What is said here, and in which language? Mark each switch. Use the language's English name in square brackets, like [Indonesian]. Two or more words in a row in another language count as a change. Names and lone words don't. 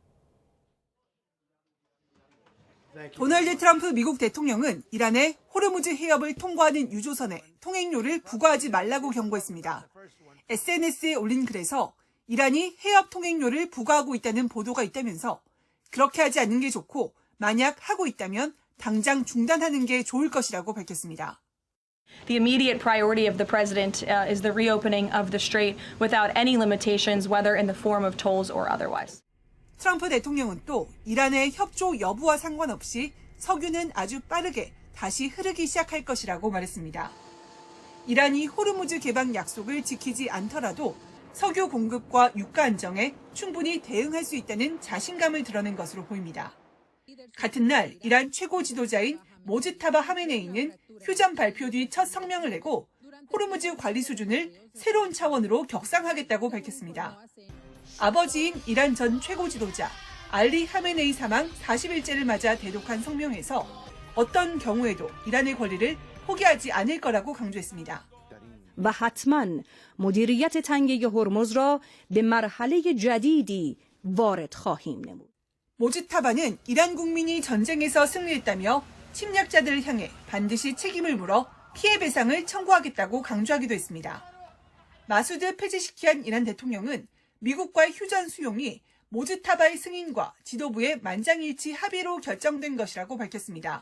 [Korean] 도널드 트럼프 미국 대통령은 이란에 호르무즈 해협을 통과하는 유조선에 통행료를 부과하지 말라고 경고했습니다. SNS에 올린 글에서 이란이 해협 통행료를 부과하고 있다는 보도가 있다면서 그렇게 하지 않는 게 좋고 만약 하고 있다면 당장 중단하는 게 좋을 것이라고 밝혔습니다. [English] The immediate priority of the president is the reopening of the strait without any limitations, whether in the form of tolls or otherwise. [Korean] 트럼프 대통령은 또 이란의 협조 여부와 상관없이 석유는 아주 빠르게 다시 흐르기 시작할 것이라고 말했습니다. 이란이 호르무즈 개방 약속을 지키지 않더라도 석유 공급과 유가 안정에 충분히 대응할 수 있다는 자신감을 드러낸 것으로 보입니다. 같은 날 이란 최고 지도자인 모즈타바 하메네이는 휴전 발표 뒤 첫 성명을 내고 호르무즈 관리 수준을 새로운 차원으로 격상하겠다고 밝혔습니다. 아버지인 이란 전 최고 지도자 알리 하메네이 사망 40일째를 맞아 대독한 성명에서 어떤 경우에도 이란의 권리를 포기하지 않을 거라고 강조했습니다. [Persian] و حتما مدیریت تنگه هرمز را به مرحله جدیدی وارد خواهیم نمود. [Korean] 모즈타바는 이란 국민이 전쟁에서 승리했다며 침략자들을 향해 반드시 책임을 물어 피해 배상을 청구하겠다고 강조하기도 했습니다. 마수드 페제시키안 이란 대통령은 미국과의 휴전 수용이 모즈타바의 승인과 지도부의 만장일치 합의로 결정된 것이라고 밝혔습니다.